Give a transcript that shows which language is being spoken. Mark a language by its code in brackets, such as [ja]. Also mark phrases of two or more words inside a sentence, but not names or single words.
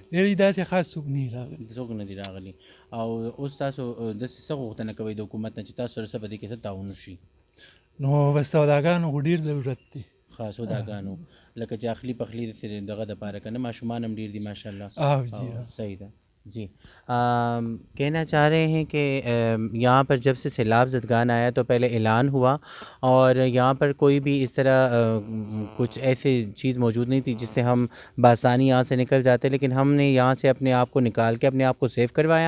[ps] یعنې داسې خاص څوک نه راغلی. څوک نه دي راغلي. او اوس تاسو داسې څه غوښتنه کوئ د حکومت نه چې تاسو سره څه په دې کې څه تعاون وشي؟ نو بس سوداګانو خو ډېر ضرورت دی. خاص سوداګانو لکه چې اخلي پخلي دغه دپاره که نه، ماشومان هم ډېر دي ماشاءالله. او جی صحیح ده जी। [ur] کہنا چاہ رہے ہیں کہ یہاں پر جب سے سیلاب زدگان آیا تو پہلے اعلان ہوا اور یہاں پر کوئی بھی اس طرح کچھ ایسی چیز موجود نہیں تھی جس سے ہم بآسانی یہاں سے نکل جاتے، لیکن ہم نے یہاں سے اپنے آپ کو نکال کے اپنے آپ کو سیو کروایا.